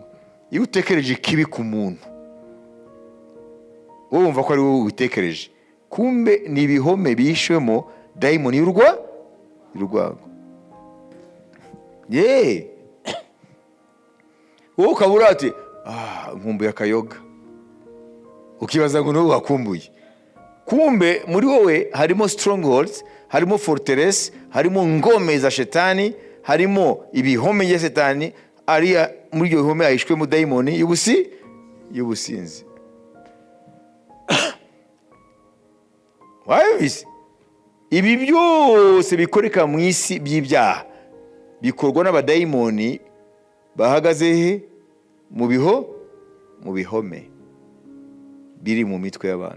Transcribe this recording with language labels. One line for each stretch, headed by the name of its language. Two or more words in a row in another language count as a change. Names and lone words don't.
Kinyarwanda: Iyo utekereje kibi ku muntu, wowe wumva ko ari wowe ubitekereje, kumbe ni ibihome bishwemo dayimoni y'urwango. Wowe ukabura ati nkumbuye akayoga, ukibaza ngo niwe wakumbuye. Kumbe muri wowe harimo strongholds, harimo fortress, harimo ngome za shetani, harimo ibihome bya shetani. Ariya muri ibyo bihome ahishwemo dayimoni y'ubusinzi. Wabise ibi byose bikoreka mu isi by'ibyaha bikorwa n'abadayimoni bahagaze he mu bihome biri mu mitwe y'abantu.